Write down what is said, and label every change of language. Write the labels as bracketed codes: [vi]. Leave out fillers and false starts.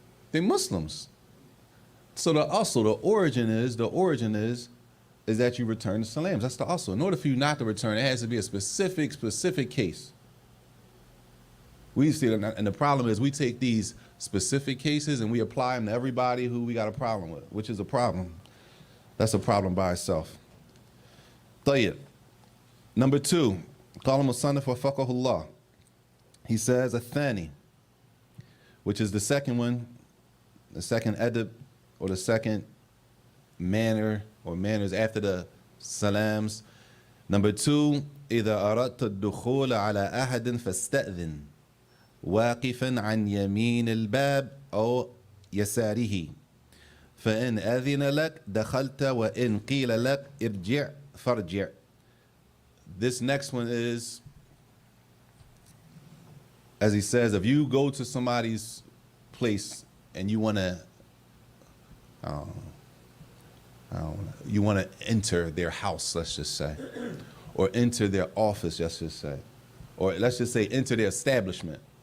[en] They Muslims. So the origin is that you return the salams. That's the asl. In order for you not to return, it has to be a specific case. We see it, and the problem is we take these specific cases and we apply them to everybody who we got a problem with, which is a problem. That's a problem by itself. Tayyib. [ar] Number two, قال المصنف وفقه الله. [en] He says الثاني, which is the second one, the second adab, or the second manner or manners after the salams. [ar] Number two, إذا أردت الدخول على أحد فاستأذن واقفا عن يمين الباب أو يساره فإن أذن لك دخلت وإن قيل لك ارجع فارجع. [en] This next one is, as he says, if you go to somebody's place and you want to, you want to enter their house, let's just say, or enter their office, let's just say, or let's just say enter their establishment.